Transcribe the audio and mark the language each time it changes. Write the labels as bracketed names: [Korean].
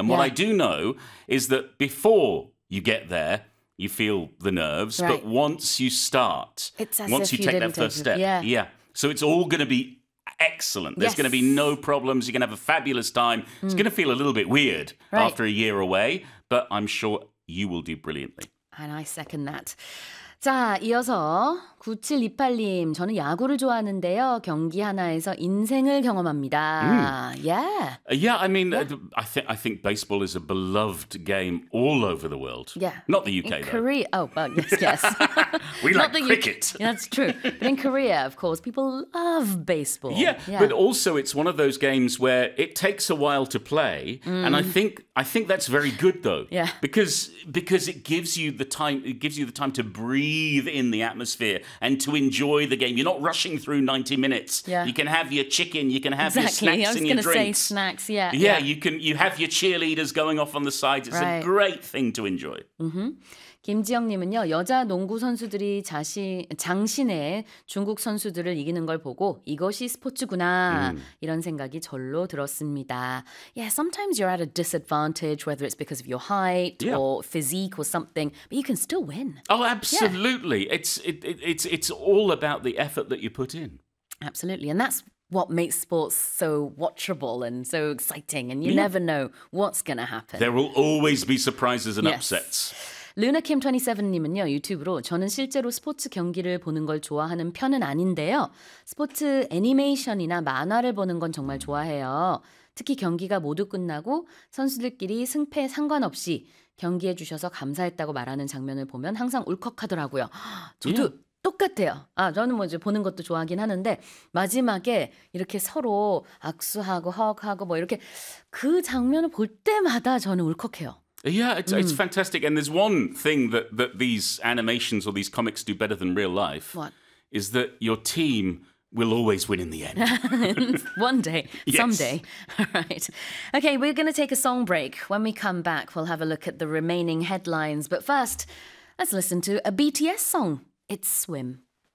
[English] And what I do know is that before you get there, you feel the nerves, right. but once you start, once you take that first step, so it's all going to be excellent. There's going to be no problems. You're going to have a fabulous time. It's going to feel a little bit weird after a year away, but I'm sure you will do brilliantly. And I second that. [Korean] 자, 이어서 9728님, 저는 야구를 좋아하는데요. 경기 하나에서 인생을 경험합니다. [English] I think baseball is a beloved game all over the world. Yeah. Not the UK, in Korea, though. Oh, well, yes. We like cricket. Yeah, that's true. But in Korea, of course, people love baseball. Yeah, but also it's one of those games where it takes a while to play. And I think that's very good, though. Yeah. Because it gives you the time to breathe in the atmosphere and to enjoy the game. You're not rushing through 90 minutes. Yeah. You can have your chicken, you can have your snacks and your drinks. I was going to say snacks, yeah. Yeah, you have your cheerleaders going off on the sides. It's a great thing to enjoy. Mm-hmm. [Korean] 김지영님은요, 여자 농구 선수들이 장신에 중국 선수들을 이기는 걸 보고 이것이 스포츠구나 이런 생각이 절로 들었습니다. [English] Yeah, sometimes you're at a disadvantage, whether it's because of your height or physique or something, but you can still win. Oh, absolutely. Yeah. It's all about the effort that you put in. Absolutely, and that's what makes sports so watchable and so exciting, and you never know what's going to happen. There will always be surprises and upsets. [Korean] LunaKim27님은요, 유튜브로 저는 실제로 스포츠 경기를 보는 걸 좋아하는 편은 아닌데요. 스포츠 애니메이션이나 만화를 보는 건 정말 좋아해요. 특히 경기가 모두 끝나고 선수들끼리 승패 상관없이 경기해 주셔서 감사했다고 말하는 장면을 보면 항상 울컥하더라고요. 저도 똑같아요. 아, 저는 뭐 이제 보는 것도 좋아하긴 하는데 마지막에 이렇게 서로 악수하고 허그하고 뭐 이렇게 그 장면을 볼 때마다 저는 울컥해요. [English] Yeah, it's fantastic. And there's one thing that these animations or these comics do better than real life. What? Is that your team will always win in the end. One day. Yes. Someday. All right. Okay, we're going to take a song break. When we come back, we'll have a look at the remaining headlines. But first, let's listen to a BTS song. It's Swim.